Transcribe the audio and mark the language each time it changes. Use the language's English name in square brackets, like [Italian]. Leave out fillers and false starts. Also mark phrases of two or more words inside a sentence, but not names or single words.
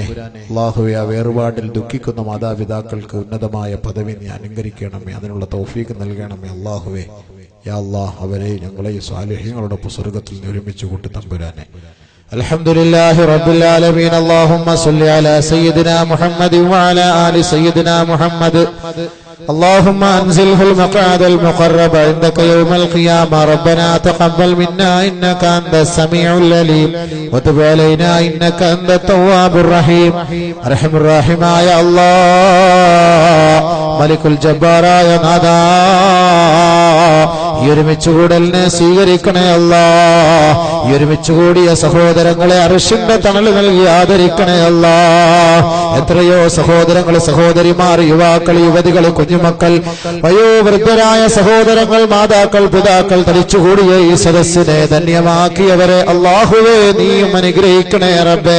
[Malayalam] അല്ലാഹുവേ ആ വേർപാടിൽ ദുഃഖിക്കുന്ന മാതാപിതാക്കൾക്ക് ഉന്നതമായ പദവി നീ അനുഗ്രഹിക്കണമേ, അതിനുള്ള തൗഫീഖ് നൽകണമേ അല്ലാഹുവേ. [Arabic] يا الله [Malayalam] അവരെ ഞങ്ങളെയും സാലിഹ്യങ്ങളോടൊപ്പം സ്വർഗത്തിൽ നീ ഒരുമിച്ച് കൂട്ടി തമ്പുരാനെ. [Arabic] الحمد لله رب العالمين. اللهم صل على سيدنا محمد وعلى آل سيدنا محمد. اللهم أنزله المقعد المقرب عندك يوم القيامة. ربنا تقبل منا إنك أنت السميع العليم وتب علينا إنك أنت التواب الرحيم. أرحم الراحمين يا الله. [Malayalam] മലിക്കുൽ ജബ്ബാറായ നാഥാ, ഈ ഒരുമിച്ചുകൂടലിനെ സ്വീകരിക്കണേ അല്ലാഹ്. ഈ ഒരുമിച്ചുകൂടിയ സഹോദരങ്ങളെ അർശിന്റെ തണല് നൽകി ആദരിക്കണേ അല്ലാഹ്. എത്രയോ സഹോദരങ്ങൾ, സഹോദരിമാർ, യുവാക്കൾ, യുവതികൾ, കുഞ്ഞുമക്കൾ, വയോവൃദ്ധരായ സഹോദരങ്ങൾ, മാതാക്കൾ, പിതാക്കൾ തടിച്ചുകൂടിയ ഈ സദസ്സിനെ ധന്യമാക്കിയവരെ അല്ലാഹുവേ നീയും അനുഗ്രഹിക്കണേ റബ്ബേ.